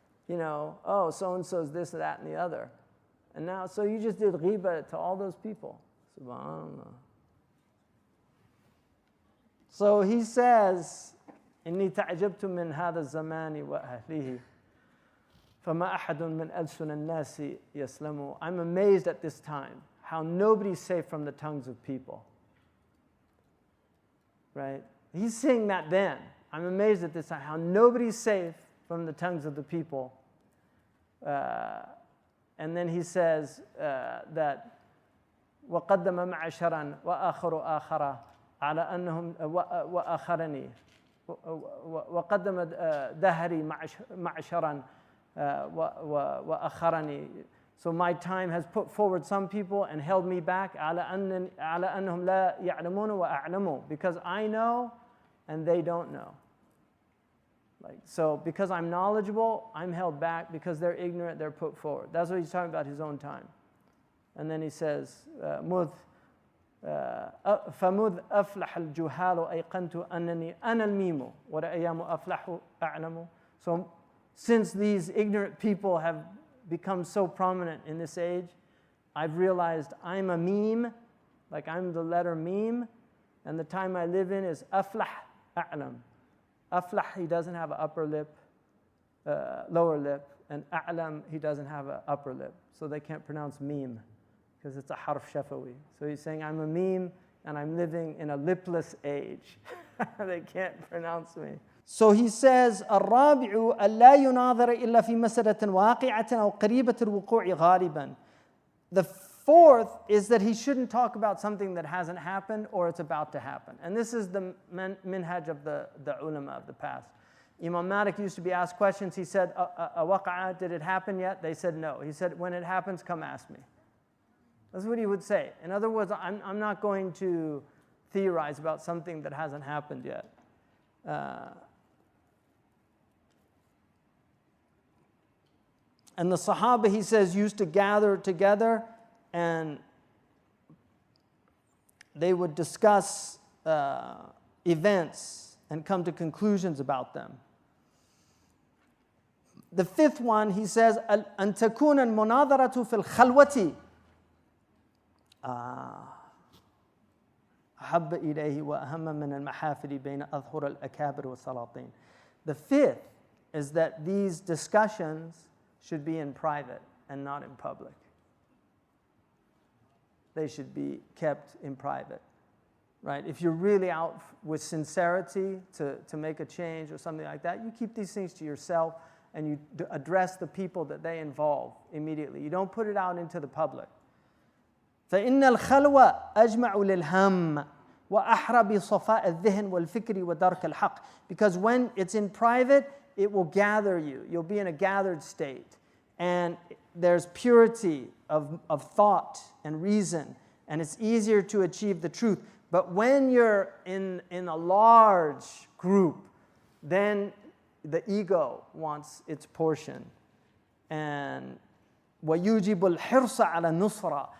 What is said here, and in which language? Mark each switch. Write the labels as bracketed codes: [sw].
[en] Oh, so-and-so's this, that, and the other. And now, so you just did ghiba to all those people. [ar] SubhanAllah. So he says, إني تعجبت من هذا الزمان وأهله فما أحد من ألسن الناس يسلم. [en] I'm amazed at this time how nobody's safe from the tongues of people. Right? He's saying that then. I'm amazed at this time how nobody's safe from the tongues of the people. And then he says that [ar] وقدم معشرا وآخر آخر على أنهم وآخرني وقدم دهري معشرا وآخرني. [en] So my time has put forward some people and held me back [ar] على أنهم لا يعلمون وأعلموا, [en] because I know and they don't know. So because I'm knowledgeable, I'm held back. Because they're ignorant, they're put forward. That's what he's talking about his own time. And then he says, [ar] فَمُذْ أَفْلَحَ الْجُهَالُ أَيْقَنْتُ أَنَّنِي أَنَا الْمِيمُ وَلَأَيَّامُ أَفْلَحُ أَعْلَمُ. [en] So since these ignorant people have become so prominent in this age, I've realized I'm a meme, like I'm the letter meme, and the time I live in is [ar] أَفْلَحْ أَعْلَمُ. [en] Aflah, he doesn't have an upper lip, lower lip, and a'lam, he doesn't have an upper lip. So they can't pronounce meme, because it's a harf shafawi. So he's saying, I'm a meme, and I'm living in a lipless age. They can't pronounce me. So he says, [ar] الرابع ألا يناظر إلا في مسألة واقعة أو قريبة الوقوع غالبا. [en] The fourth is that he shouldn't talk about something that hasn't happened or it's about to happen. And this is the minhaj of the ulama of the past. Imam Malik used to be asked questions. He said, waqa'a, did it happen yet? They said no. He said, when it happens, come ask me. That's what he would say. In other words, I'm not going to theorize about something that hasn't happened yet. And the Sahaba, he says, used to gather together and they would discuss events and come to conclusions about them. The fifth one, he says, [ar] أن تكون المناظرة في الخلوة أحب إليه وأهم من المحافل بين أظهر الأكابر والسلاطين. [en] The fifth is that these discussions should be in private and not in public. They should be kept in private, right? If you're really out with sincerity to make a change or something like that, you keep these things to yourself and you address the people that they involve immediately. You don't put it out into the public. [ar] فإن الخلوة أجمع للهم وأحرى بصفاء الذهن والفكر ودرك الحق. [en] Because when it's in private, it will gather you. You'll be in a gathered state. And there's purity of thought and reason. And it's easier to achieve the truth. But when you're in a large group, then the ego wants its portion. And [ar] وَيُوجِبُ الْحِرْصَ عَلَى النُّصْرَةِ.